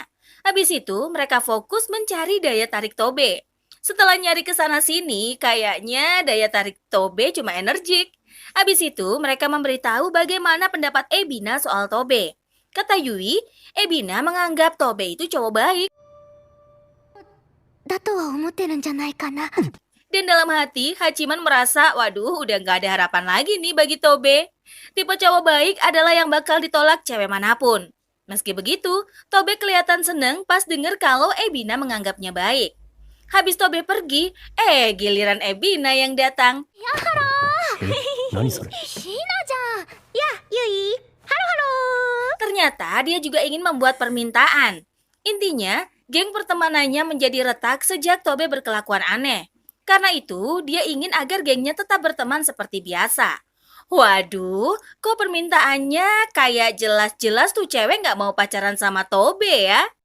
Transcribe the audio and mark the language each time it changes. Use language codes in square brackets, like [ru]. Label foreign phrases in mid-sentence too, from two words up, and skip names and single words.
[id] Habis itu, mereka fokus mencari daya tarik Tobe. Setelah nyari ke sana sini, kayaknya daya tarik Tobe cuma energik. Habis itu, mereka memberitahu bagaimana pendapat Ebina soal Tobe. Kata Yui, Ebina menganggap Tobe itu cowok baik. [ja] だとは思ってるんじゃないかな。 [id] Dan dalam hati, Hachiman merasa, waduh udah gak ada harapan lagi nih bagi Tobe. Tipe cowok baik adalah yang bakal ditolak cewek manapun. Meski begitu, Tobe kelihatan seneng pas denger kalau Ebina menganggapnya baik. Habis Tobe pergi, giliran Ebina yang datang. [ja] 何それ Shina-chan. [id] Ya, Yui. Halo, halo. Ternyata dia juga ingin membuat permintaan. Intinya, geng pertemanannya menjadi retak sejak Tobe berkelakuan aneh. Karena itu, dia ingin agar gengnya tetap berteman seperti biasa. Waduh, kok permintaannya kayak jelas-jelas tuh cewek nggak mau pacaran sama Tobe ya?